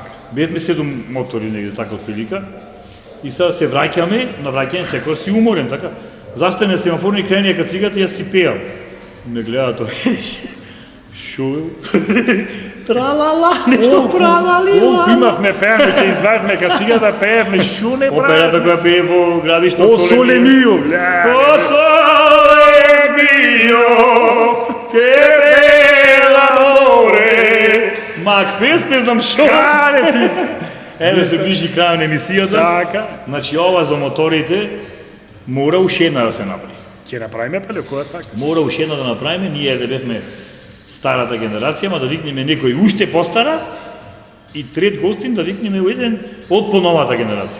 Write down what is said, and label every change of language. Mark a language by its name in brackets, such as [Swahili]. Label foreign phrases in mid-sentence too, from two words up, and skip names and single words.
[Macedonian] бевме 7 мотори негде така од прилика. И сега се враќаме, на враќање секој си уморен така. Застане семафорни кренија кацигата, јас си пеам. Ме гледа тоа. Шо? Тралала, нешто пралали. Колку имавме пееме, ќе извадиме кацигата, пеевме, шо не прави? Операта која пее во градишто [Italian] O sole mio, O sole mio, che bella amore. [Macedonian] Макфест, не знам шо. Каде ти? Еве се ближи крај на емисијата. Така. Значи ова за моторите мора уште една да се направи. Ќе направиме пале која сака. Мора уште една да направиме, ние да бевме старата генерација, ма да викнеме некој уште постара и трет гостин да викнеме еден од поновата генерација.